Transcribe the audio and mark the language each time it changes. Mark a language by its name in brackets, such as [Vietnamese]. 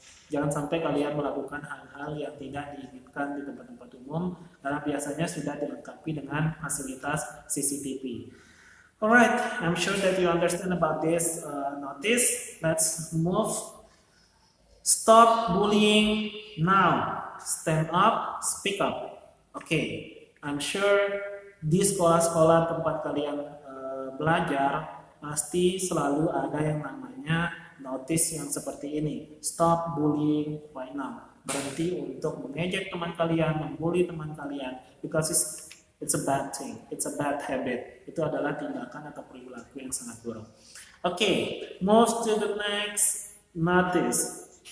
[Indonesian] Jangan sampai kalian melakukan hal-hal yang tidak diinginkan di tempat-tempat umum karena biasanya sudah dilengkapi dengan fasilitas CCTV. [English] Alright, I'm sure that you understand about this notice. Let's move. Stop bullying now. Stand up, speak up. Okay, I'm sure [Indonesian] di sekolah-sekolah tempat kalian belajar pasti selalu ada yang namanya notice yang seperti ini. [English] Stop bullying right now. [Indonesian] Berhenti untuk mengejek teman kalian, membuli teman kalian, [English] because it's a bad thing, it's a bad habit. [Indonesian] Itu adalah tindakan atau perilaku yang sangat buruk. [English] Okay, move to the next notice.